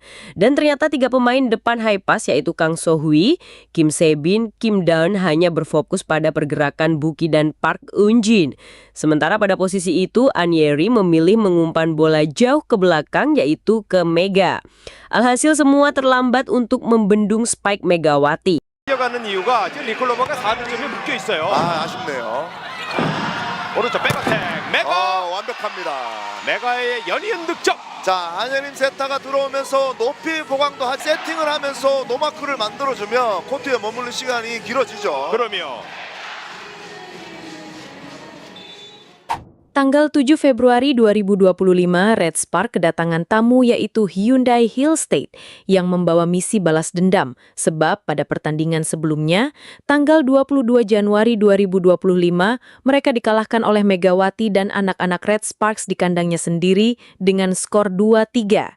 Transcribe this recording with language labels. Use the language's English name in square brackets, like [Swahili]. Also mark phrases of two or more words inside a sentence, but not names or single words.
[Indonesian] Dan ternyata tiga pemain depan [English] high pass [Indonesian] yaitu Kang So-hwi, Kim Se-bin, Kim Daun hanya berfokus pada pergerakan Buki dan Park Eun-jin. Sementara pada posisi itu, An Ye-rim memilih mengumpan bola jauh ke belakang yaitu ke Mega. Alhasil semua terlambat untuk membendung spike Megawati. [Korean] 뛰어가는 이유가 지금 니콜로바가 4득점에 묶여 있어요. 아쉽네요. 오른쪽 백어택 메가 완벽합니다. 메가의 연이은 득점. 자, 안예림 세타가 들어오면서 높이 보강도 세팅을 하면서 노마크를 만들어주면 코트에 머무는 시간이 길어지죠. 그러면 [Indonesian] Tanggal 7 Februari 2025, Red Spark kedatangan tamu yaitu Hyundai Hillstate yang membawa misi balas dendam sebab pada pertandingan sebelumnya, tanggal 22 Januari 2025, mereka dikalahkan oleh Megawati dan anak-anak Red Sparks di kandangnya sendiri dengan skor 2-3.